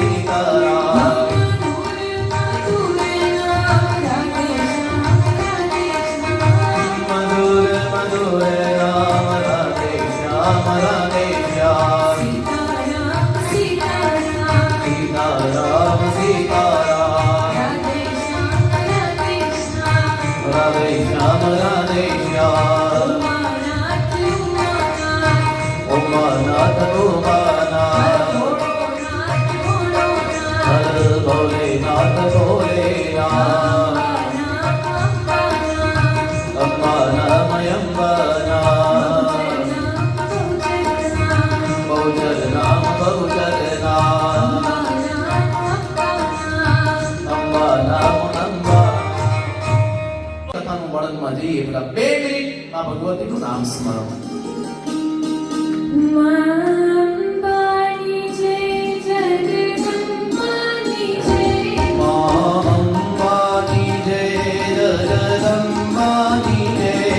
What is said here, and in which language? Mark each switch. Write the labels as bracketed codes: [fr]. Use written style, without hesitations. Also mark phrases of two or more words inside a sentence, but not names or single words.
[hi] सीताराम मधुर मधुर राम राधे श्याम सीताराम सीताराम राधे श्याम उमानाथ उमानाथ हर भोलेनाथ भोलेनाथ अम्बा नाम अम्बाना बहुजर नाम बहुजर नाम अम्बा नाम अम्बा [gu] કથાનું વર્ણનમાં જઈએ પેલા 2 મિનિટ આ ભગવતીનું નામ સ્મરણ અંબાની જય જગદંબાની જય અંબાની જય જગદંબાની જય